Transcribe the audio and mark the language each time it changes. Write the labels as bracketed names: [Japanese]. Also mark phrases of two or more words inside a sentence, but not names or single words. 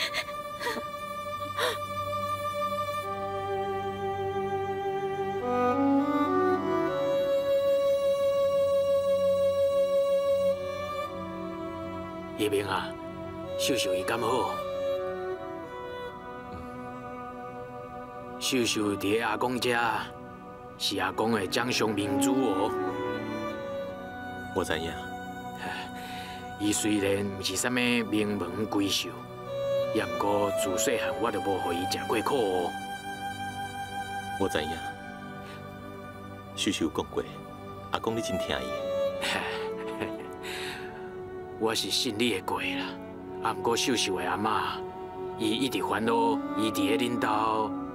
[Min Nan Chinese] 叶明啊，秀秀伊敢好？秀秀伫阿公家，是阿公的掌上明珠哦。我知影。伊虽然毋是啥物名门贵秀，也毋过自细汉我就无互伊食过苦哦。我知影。秀秀讲过，阿公你真疼伊。我是信你的过啦，啊，毋过秀秀的阿嬷，伊一直烦恼，伊伫咧恁兜。